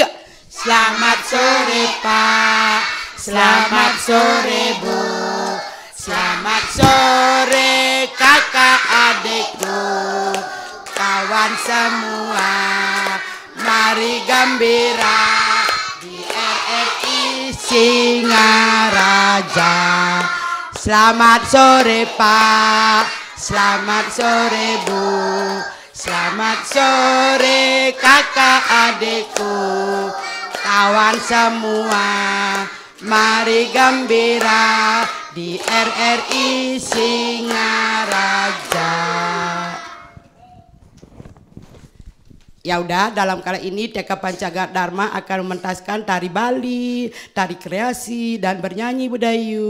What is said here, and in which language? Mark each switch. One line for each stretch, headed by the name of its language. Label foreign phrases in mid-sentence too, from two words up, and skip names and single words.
Indonesian: Selamat sore Pak, selamat sore Bu, selamat sore kakak adikku, kawan semua, mari gembira di RRI Singaraja. Selamat sore Pak, selamat sore Bu, selamat sore kakak adikku, kawan semua, mari gembira di RRI Singaraja. Ya udah, dalam kali ini TK Pancadharma akan mementaskan tari Bali, tari kreasi, dan bernyanyi Bu Dayu.